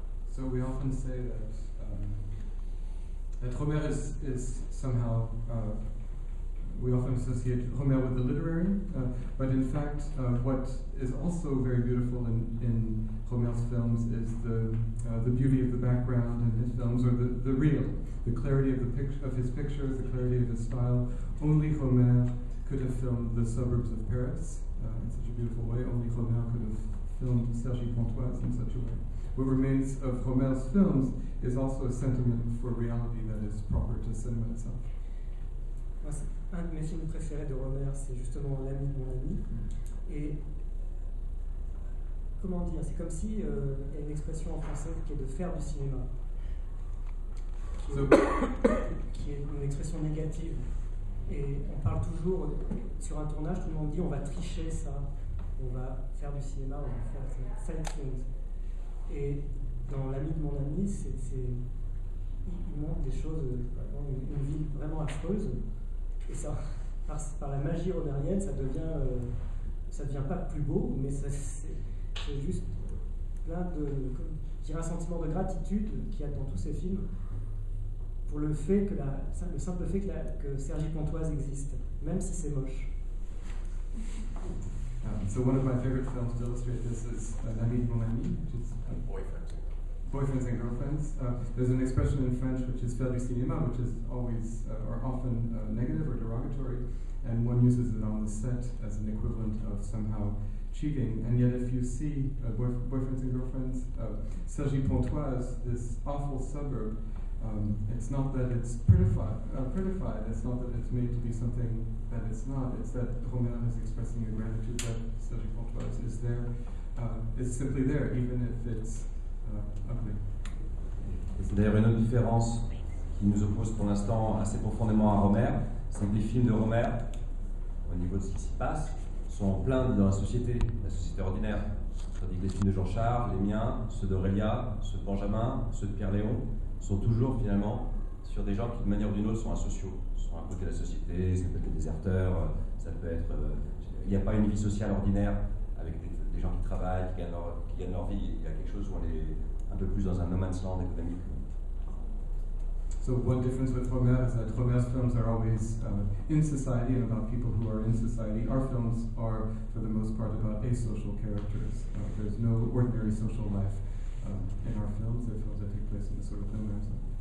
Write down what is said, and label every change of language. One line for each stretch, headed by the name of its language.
English: So we often say that Romer is somehow, we often associate Romer with the literary, but in fact what is also very beautiful in Romer's films is the beauty of the background in his films, or the real, the clarity of his pictures, the clarity of his style. Only Romer could have filmed the suburbs of Paris in such a beautiful way. Only Romer could have filmed Serge Pontoise in such a way. What remains of Romer's films is also a sentiment for reality that is proper to cinema itself.
French: Un de mes films préférés de Romer, c'est justement L'ami de mon ami. Et comment dire, c'est comme si il y a une expression en français qui est de faire du cinéma, qui est une expression négative. Et on parle toujours, sur un tournage, tout le monde dit on va tricher ça, on va faire du cinéma, on va faire
English: fake things.
French: Et dans L'ami de mon ami, il montre des choses, une vie vraiment affreuse. Et ça, par la magie romérienne, ça devient pas plus beau, mais c'est juste plein de, je dirais, un sentiment de gratitude qu'il y a dans tous ces films pour le fait que le simple fait que Serge Pontoise existe, même si c'est moche.
English: So one of my favorite films to illustrate this is L'ami de mon ami, which is boyfriends and girlfriends. There's an expression in French which is
French: faire du cinéma,
English: which is always or often negative or derogatory, and one uses it on the set as an equivalent of somehow cheating. And yet, if you see boyfriends and girlfriends, Serge Pontoise, this awful suburb, it's not that it's prettified. It's not that it's made to be something that it's not. It's that Romer is expressing a gratitude that Serge Pontoise is there. It's simply there, even if it's ugly.
French: C'est d'ailleurs une autre différence qui nous oppose pour l'instant assez profondément à Romer, c'est que les films de Romer, au niveau de ce qui s'y passe, sont pleins dans la société ordinaire. Tandis que les films de Jean-Charles, les miens, ceux d'Aurélia, ceux de Benjamin, ceux de Pierre-Léon, sont toujours finalement sur des gens qui, de manière ou d'une autre, sont asociaux, sont à côté de la société, ça peut être des déserteurs, ça peut être... il n'y a pas une vie sociale ordinaire avec des gens qui travaillent, qui gagnent leur vie. Il y a quelque chose où on est un peu plus dans un no man's land économique.
English: So one difference with Romer is that Romer's films are always in society and about people who are in society. Our films are, for the most part, about asocial characters. There's no ordinary social life in our films. They're films that take place in the sort of no man's land.